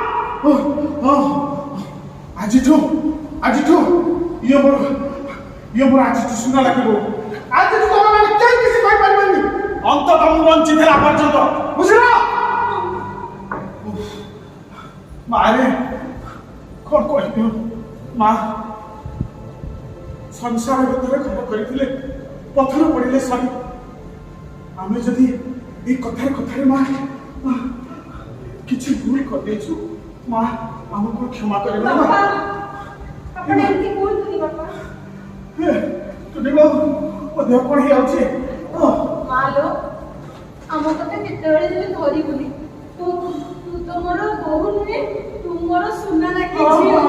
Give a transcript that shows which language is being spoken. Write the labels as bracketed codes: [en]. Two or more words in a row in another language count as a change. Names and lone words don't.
[or] ଆଜିଠୁ ଇଏ ମୋର ଆଜିଠୁ ଶୁଣା ଲାଗିବ ଆଜିଠୁ ତମେମାନେ କେହି କିଛି କହିପାରିବନି ଅନ୍ତତଃ ମୁଁ ବଞ୍ଚିଥିଲା ପର୍ଯ୍ୟନ୍ତ ବୁଝିଲ ମାରେ କଣ କହିବି ମା ସଂସାର ଭିତରେ ଘର କରିଥିଲେ ପଥର ପଡ଼ିଲେ ସରି ଆମେ ଯଦି ଏଇ କଥାରେ ମା କିଛି ଭୁଲ କରିଦେଇଛୁ ମା ଆମକୁ କ୍ଷମା କରିବେ ନା ଆପଣ ଏମିତି କୁହନ୍ତୁନି ବାପା। ତୁନି ବାବୁ ମୋ ଦେହ କଣ ହେଇଯାଉଛି ମାଲୋ ଆମ କଥା କେତେବେଳେ ଯେବେ ଧରିବୁନି ତୁ ତ ମୋର ବୋହୂ ନୁହେଁ ତୁ ମୋର ସୁନା ଲାଗିଛି